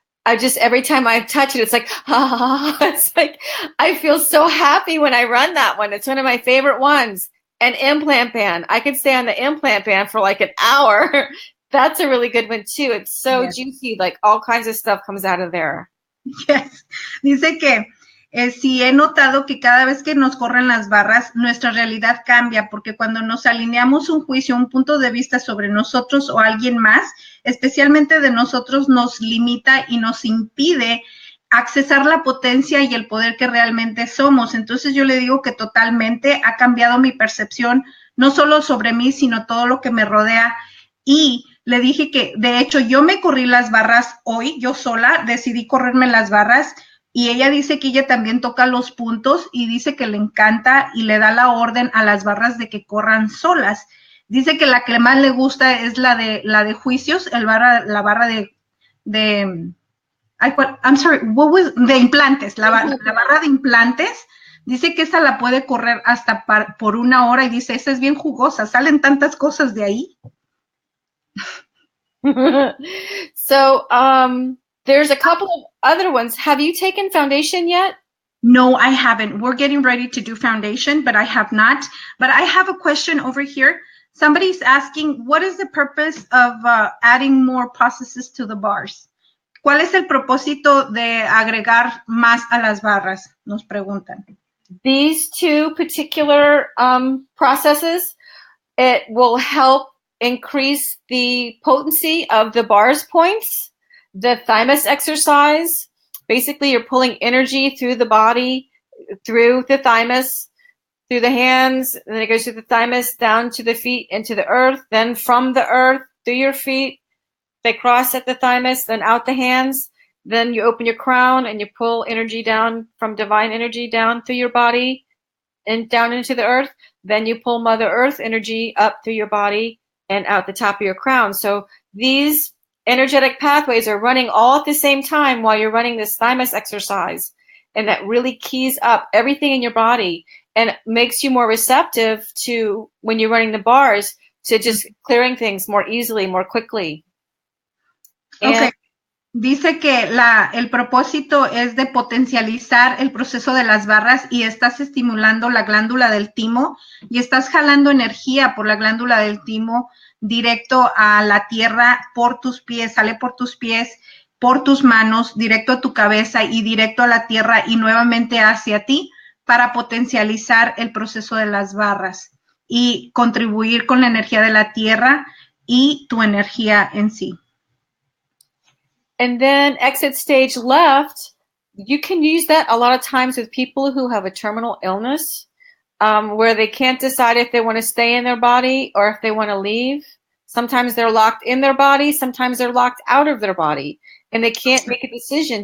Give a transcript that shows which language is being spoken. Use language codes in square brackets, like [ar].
[en] I just, every time I touch it, it's like, it's like, I feel so happy when I run that one. It's one of my favorite ones. An implant band. I could stay on the implant band for like an hour. That's a really good one too. It's so juicy, like all kinds of stuff comes out of there. Yes. [es] Dice que sí he notado que cada vez que nos corren las barras, nuestra realidad cambia, porque cuando nos alineamos un juicio, un punto de vista sobre nosotros o alguien más, especialmente de nosotros, nos limita y nos impide accesar la potencia y el poder que realmente somos. Entonces yo le digo que totalmente ha cambiado mi percepción, no solo sobre mí, sino todo lo que me rodea. Y le dije que, de hecho, yo me corrí las barras hoy, yo sola, decidí correrme las barras, y ella dice que ella también toca los puntos y dice que le encanta y le da la orden a las barras de que corran solas. Dice que la que más le gusta es la de juicios, la barra de [en] I'm sorry, [es] de implantes, la barra de implantes. Dice que esa la puede correr hasta por una hora y dice, esa es bien jugosa, salen tantas cosas de ahí. [en] So, there's a couple of other ones. Have you taken foundation yet? No, I haven't. We're getting ready to do foundation, but I have not. But I have a question over here. Somebody's asking, what is the purpose of adding more processes to the bars? [es] ¿Cuál es el propósito de agregar más a las barras? Nos preguntan. [en] These two particular processes, it will help increase the potency of the bars points. The thymus exercise, basically you're pulling energy through the body, through the thymus, through the hands, and then it goes through the thymus, down to the feet, into the earth, then from the earth, through your feet, they cross at the thymus, then out the hands, then you open your crown and you pull energy down from divine energy down through your body and down into the earth, then you pull Mother Earth energy up through your body and out the top of your crown. So these energetic pathways are running all at the same time while you're running this thymus exercise, and that really keys up everything in your body and makes you more receptive to, when you're running the bars, to just clearing things more easily, more quickly. Okay. [es] Dice que el propósito es de potencializar el proceso de las barras y estás estimulando la glándula del timo y estás jalando energía por la glándula del timo directo a la tierra por tus pies, sale por tus pies, por tus manos, directo a tu cabeza y directo a la tierra y nuevamente hacia ti para potencializar el proceso de las barras y contribuir con la energía de la tierra y tu energía en sí. [en] And then exit stage left, you can use that a lot of times with people who have a terminal illness, where they can't decide if they want to stay in their body or if they want to leave. Sometimes they're locked in their body, sometimes they're locked out of their body, and they can't make a decision.